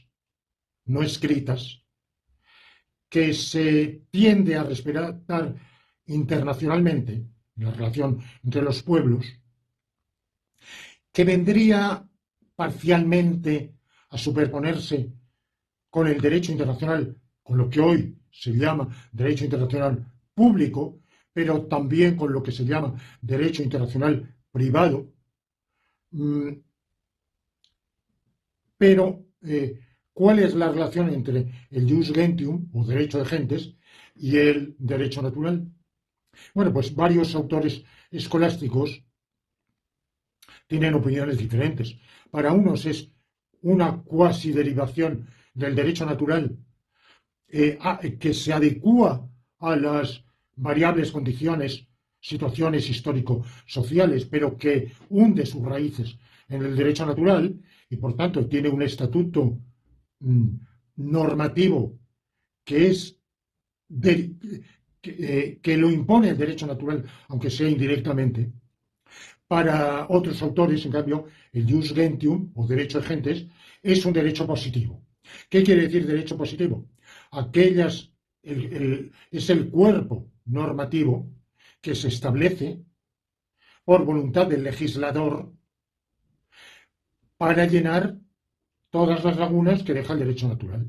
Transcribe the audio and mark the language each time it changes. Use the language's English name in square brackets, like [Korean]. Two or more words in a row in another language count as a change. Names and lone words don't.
[Spanish] no escritas, que se tiende a respetar internacionalmente, en la relación entre los pueblos, que vendría parcialmente a superponerse con el derecho internacional, con lo que hoy se llama derecho internacional público, pero también con lo que se llama derecho internacional privado. Pero, ¿cuál es la relación entre el [Latin] jus gentium, [Spanish] o derecho de gentes, y el derecho natural? Bueno, pues varios autores escolásticos tienen opiniones diferentes. Para unos es una cuasi derivación del derecho natural, que se adecúa a las variables condiciones, situaciones histórico-sociales, pero que hunde sus raíces en el derecho natural y por tanto tiene un estatuto normativo que es que lo impone el derecho natural, aunque sea indirectamente. Para otros autores, en cambio, el [Latin] jus gentium, [Spanish] o derecho de gentes, es un derecho positivo. ¿Qué quiere decir derecho positivo? Es el cuerpo normativo que se establece por voluntad del legislador para llenar todas las lagunas que deja el derecho natural.